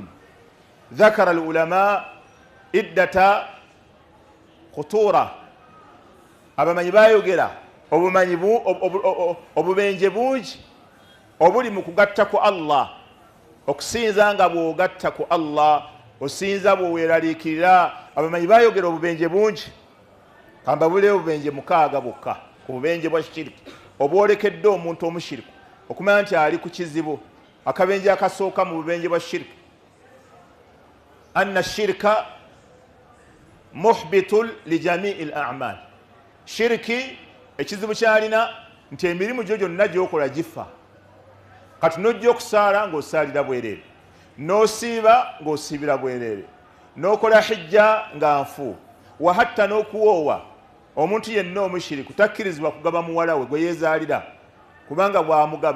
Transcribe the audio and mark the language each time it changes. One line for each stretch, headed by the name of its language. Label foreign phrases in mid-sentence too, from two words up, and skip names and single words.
Arabic: ذكر العلماء عدة خطورة,
Ganda: abamanyi bayogera obubenje bungi obuli mu kugatta ku Allah, okusinza nga bw'ogatta ku Allah, osinza bw'oweeraliikirira. Abamanyi bayogera obubenje bungi, kamba bulewo obubenje 6 bwokka ku bubenje bwa shiriki. obwolekedde omuntu omushiriku okumanya nti ali ku kizibu akabenje akasooka mu bubenje bwa shiriki
Arabic: أن الشرك محبط لجميع الأعمال
Ganda: shiriki ekizibu kyalina nti emirimu gyo gyonna gyokola gifa kati nojja okusaala ng'osaalira bwereere n'osiiba ng'osiibira bwereere n'okola hijja nga nfu wa hatta n'okuwoowa omuntu yenna omushiriku takkirizibwa kugaba muwala we gwe yeezaalira kubanga bw'amugaba